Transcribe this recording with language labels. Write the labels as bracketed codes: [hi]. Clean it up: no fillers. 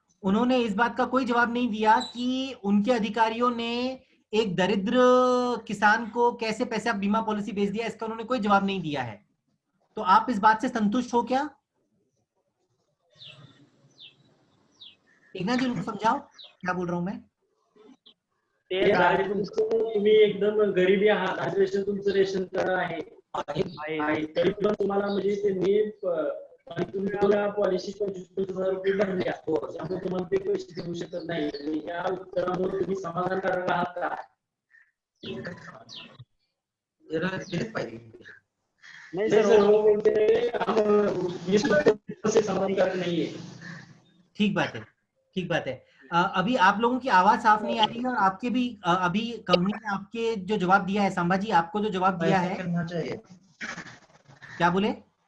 [hi] उन्होंने इस बात का कोई जवाब नहीं दिया कि उनके अधिकारियों ने एक दरिद्र किसान को कैसे पैसा बीमा पॉलिसी भेज दिया, इसका उन्होंने कोई जवाब नहीं दिया है। तो आप इस बात से संतुष्ट हो क्या? एकनाथ जी उनको समझाओ क्या बोल रहा हूं मैं। [mr] ते दारिद्र्य तुमचं, तुम्ही एकदम गरीबी आहात, आज रेशन तुमचं रेशन कार्ड आहे, तरी पण तुम्हाला म्हणजे त्यांनी आणि तुम्ही तुम्हाला पॉलिसी 25,000 रुपये भरल्या, त्यामुळे तुम्हाला ते पैसे देऊ शकत नाही। आणि या उत्तरामुळे तुम्ही समाधानकारक आहात का? [hi] नाही सर, वो बोलते हम इस उत्तर से समाधानकारक नहीं है। ठीक बात है, ठीक बात है। अभी आप लोगों की आवाज साफ नहीं आ रही है और आपके भी अभी कंपनी ने आपके जो जवाब दिया है, सांबा जी आपको जो जवाब दिया है, करना चाहिए। क्या बोले?